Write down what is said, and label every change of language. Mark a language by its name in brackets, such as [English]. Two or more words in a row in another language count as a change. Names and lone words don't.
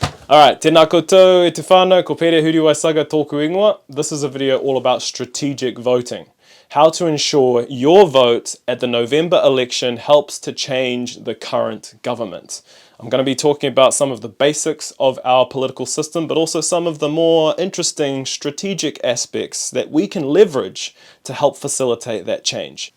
[English] Alright, [Māori] tēnā koutou e te whānau, ko pere huri waisaga tōku ingoa. [English] This is a video all about strategic voting. How to ensure your vote at the November election helps to change the current government. I'm going to be talking about some of the basics of our political system, but also some of the more interesting strategic aspects that we can leverage to help facilitate that change.